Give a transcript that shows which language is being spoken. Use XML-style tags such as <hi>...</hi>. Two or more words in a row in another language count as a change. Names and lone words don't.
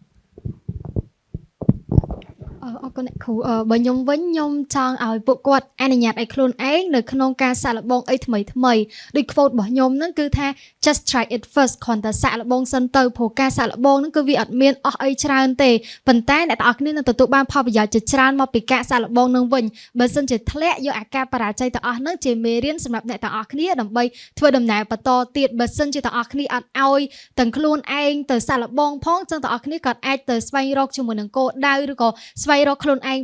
<km>អរគុណអ្នកគ្រូបើខ្ញុំវិញខ្ញុំចង់ឲ្យពួកគាត់អនុញ្ញាតឲ្យខ្លួនឯងនៅក្នុងការសាកល្បងអីថ្មីដូច quote របស់ខ្ញុំហ្នឹងគឺថា</km> <en>just try it first</en> <km>គ្រាន់តែសាកល្បងសិនទៅព្រោះការសាកល្បងហ្នឹងគឺវាអត់មានអស់អីច្រើនទេប៉ុន្តែអ្នក ទាំងអស់គ្នានឹងទទួលបានផលប្រយោជន៍ជាច្រើនមកពីការសាកល្បងហ្នឹងវិញបើសិនជាធ្លាក់យកអាការបរាជ័យទាំងអស់ហ្នឹងជាមេរៀនសម្រាប់អ្នកទាំងអស់គ្នាដើម្បីធ្វើដំណើរបន្តទៀតបើសិន ជាទាំងអស់គ្នាអត់ឲ្យទាំងខ្លួនឯងទៅសាកល្បងផងចឹងទាំងអស់គ្នាក៏អាចទៅស្វែងរកជាមួយនឹងគោលដៅឬក៏ស្វែងរកខ្លួនឯង</km>